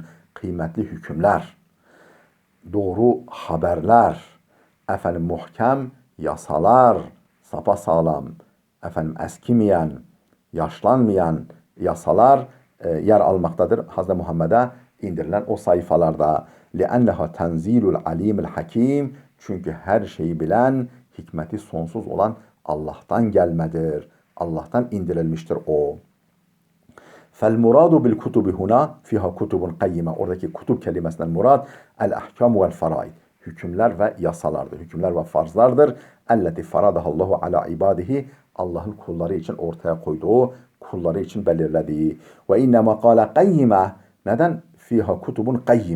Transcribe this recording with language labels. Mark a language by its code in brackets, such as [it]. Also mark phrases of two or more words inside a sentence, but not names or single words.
[tr] Kıymetli hükümler, doğru haberler, efendim muhkem yasalar, sapasağlam, efendim eskimeyen, yaşlanmayan yasalar yer almaktadır Hz. Muhammed'e indirilen o sayfalarda. [ar] لِأَنَّهَا تَنْزِيلُ الْعَلِيمِ الْحَكِيمِ [tr] Çünkü her şeyi bilen, hikmeti sonsuz olan Allah'tan gelmedir. Allah'tan indirilmiştir o. [ar] فالمراد بالكتب هنا فيها كتب قيمة. [tr] Oradaki kutub kelimesinden murad [ar] الأحكام والفرائض. [tr] Hükümler ve yasalardır. Hükümler ve farzlardır. [ar] التي فرضها الله على عباده. [tr] Allah'ın kulları için ortaya koyduğu, kulları için belirlediği. [ar] وإنما قال قيمة. Neden? فيها كتب قيمة.